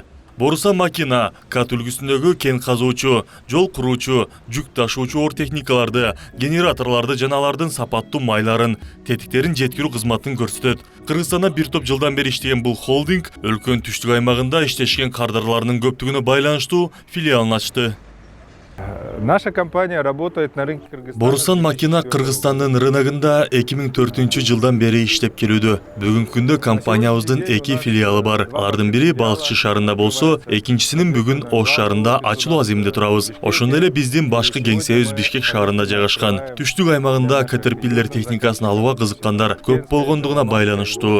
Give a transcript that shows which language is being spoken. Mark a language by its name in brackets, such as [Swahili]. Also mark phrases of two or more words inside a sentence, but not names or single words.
[Kyrgyz] Borusan Makina кат үлгүсүндөгү кен казуучу, жол куруучу, жүк ташуучу оор техникаларды, генераторларды жана алардын сапаттуу майларын, тетиктерин жеткирүү кызматын көрсөтөт. Кыргызстанда бир топ жылдан бери иштеген бул холдинг өлкөнүн түштүк аймагында иштешкен кардарларынын көптүгүнө байланыштуу филиалын ачты. [Russian] Наша компания работает на рынке Кыргызстана. [Kyrgyz] Borusan Makina Кыргызстандын рыногунда 2004 жылдан бери иштеп келүүдө. Бүгүнкү күндө компаниябыздын 2 филиалы бар. Алардын бири Балыкчы шаарында болсо, экинчисинин бүгүн Ош шаарында ачылуу азиминде турабыз. Ошондой эле биздин башкы кеңсебиз Бишкек шаарында жайгашкан. Түштүк аймагында Caterpillar техникасын алууга кызыккандар көп болгондугуна байланыштуу.